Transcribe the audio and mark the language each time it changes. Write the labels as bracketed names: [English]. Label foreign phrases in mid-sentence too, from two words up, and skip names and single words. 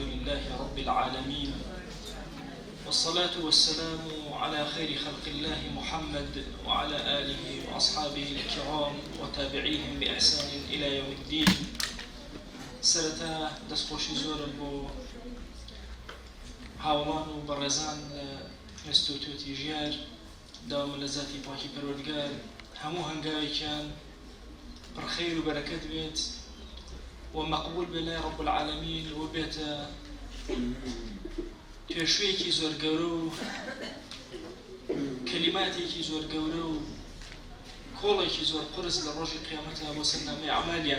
[Arabic] لله رب العالمين، والصلاة والسلام على خير خلق الله محمد وعلى آله وأصحابه الكرام وتابعيهم بإحسان إلى يوم الدين. [Central Kurdish] سرتا دەستخۆشی زۆرم بۆ هاوڵان و بەڕێزان ئینستیتوتی ژیار داوام لە ذاتی پاکی پەروەردگار هەموو هەنگاوێکیان پڕخەیر و بەرەکەت بێت و مەقبول بێ لای [Arabic] رب العالمین [Central Kurdish] و بێتە پێشوەیەکی زۆر گەورە و کەلیماتێکی زۆر گەورە و کۆڵێکی زۆر قرس لە ڕۆژی قیامەتە بۆ سەردەمەی ئەعمالیان.